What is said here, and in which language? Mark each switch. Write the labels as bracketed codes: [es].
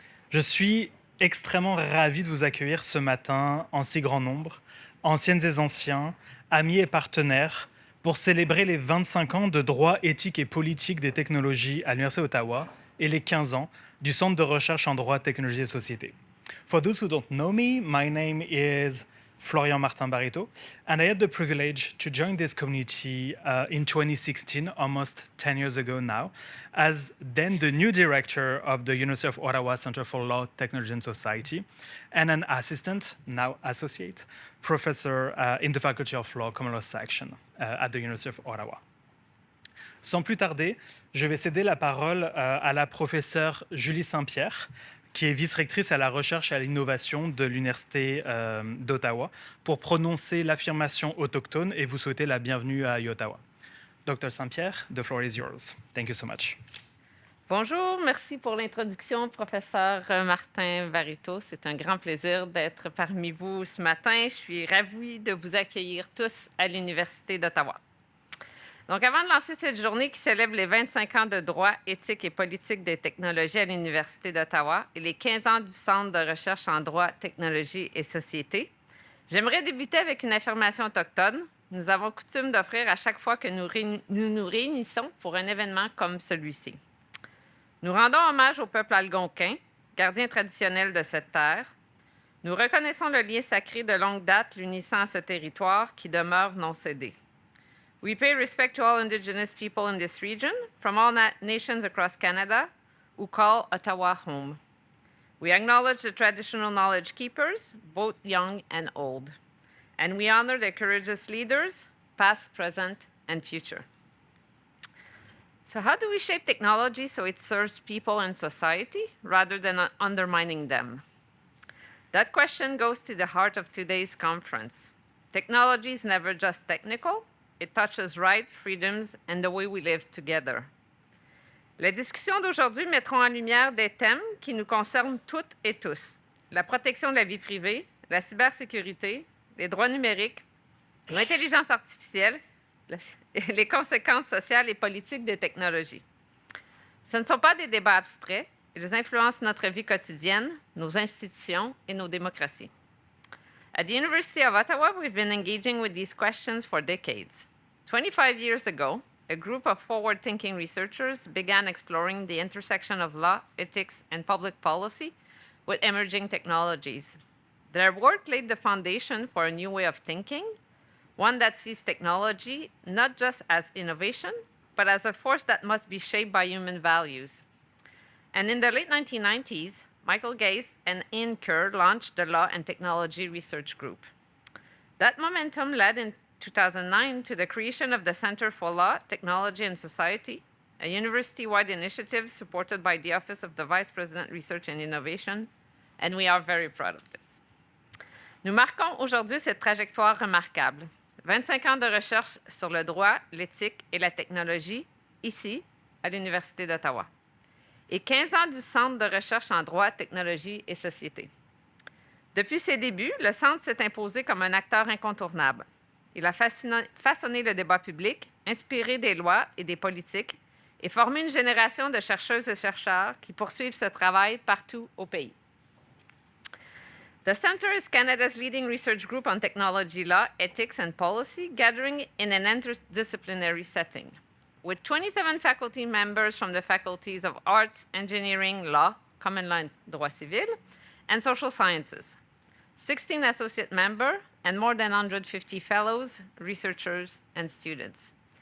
[fr] Je suis extrêmement ravi de vous accueillir ce matin en si grand nombre, anciennes et anciens, amis et partenaires, pour célébrer les 25 ans de droit éthique et politique des technologies à l'Université d'Ottawa et les 15 ans du Centre de recherche en droit, technologie et société. [en] For those who don't know me, my name is Florian Martin Barreto, and I had the privilege to join this community in 2016, almost 10 years ago now, as then the new director of the University of Ottawa Center for Law, Technology and Society, and an assistant, now associate, professor in the Faculty of Law, Common Law section at the University of Ottawa. [fr] Sans plus tarder, je vais céder la parole à la professeure Julie Saint-Pierre, qui est vice-rectrice à la recherche et à l'innovation de l'Université d'Ottawa, pour prononcer l'affirmation autochtone et vous souhaiter la bienvenue à Ottawa. [en] Dr. Saint-Pierre, the floor is yours. Thank you so much. [fr] Bonjour, merci pour l'introduction, professeur Martin Barreto. C'est un grand plaisir d'être parmi vous ce matin. Je suis ravie de vous accueillir tous à l'Université d'Ottawa. Donc, avant de lancer cette journée qui célèbre les 25 ans de droit, éthique et politique des technologies à l'Université d'Ottawa et les 15 ans du Centre de recherche en droit, technologie et société, j'aimerais débuter avec une affirmation autochtone. Nous avons coutume d'offrir à chaque fois que nous nous réunissons pour un événement comme celui-ci. Nous rendons hommage au peuple algonquin, gardien traditionnel de cette terre. Nous reconnaissons le lien sacré de longue date l'unissant à ce territoire qui demeure non cédé. [en] We pay respect to all Indigenous people in this region, from all nations across Canada, who call Ottawa home. We acknowledge the traditional knowledge keepers, both young and old. And we honor their courageous leaders, past, present, and future. So how do we shape technology so it serves people and society rather than undermining them? That question goes to the heart of today's conference. Technology is never just technical. It touches rights, freedoms, and the way we live together. [fr] Les discussions d'aujourd'hui mettront en lumière des thèmes qui nous concernent toutes et tous. La protection de la vie privée, la cybersécurité, les droits numériques, l'intelligence artificielle, les conséquences sociales et politiques des technologies. Ce ne sont pas des débats abstraits. Ils influencent notre vie quotidienne, nos institutions et nos démocraties. [en] At the University of Ottawa, we've been engaging with these questions for decades. 25 years ago, a group of forward-thinking researchers began exploring the intersection of law, ethics, and public policy with emerging technologies. Their work laid the foundation for a new way of thinking, one that sees technology not just as innovation, but as a force that must be shaped by human values. And in the late 1990s, Michael Geist and Ian Kerr launched the Law and Technology Research Group. That momentum led in 2009 to the creation of the Center for Law, Technology and Society, a university-wide initiative supported by the Office of the Vice President Research and Innovation, and we are very proud of this. [fr] Nous marquons aujourd'hui cette trajectoire remarquable. 25 ans de recherche sur le droit, l'éthique et la technologie, ici, à l'Université d'Ottawa. Et 15 ans du Centre de recherche en droit, technologie et société. Depuis ses débuts, le Centre s'est imposé comme un acteur incontournable. Il a façonné le débat public, inspiré des lois et des politiques et formé une génération de chercheuses et chercheurs qui poursuivent ce travail partout au pays. [en] The Centre is Canada's leading research group on technology law, ethics, and policy, gathering in an interdisciplinary setting. With 27 faculty members from the faculties of Arts, Engineering, Law, Common Law and Droit Civil, and Social Sciences, 16 associate members, and more than 150 fellows, researchers, and students.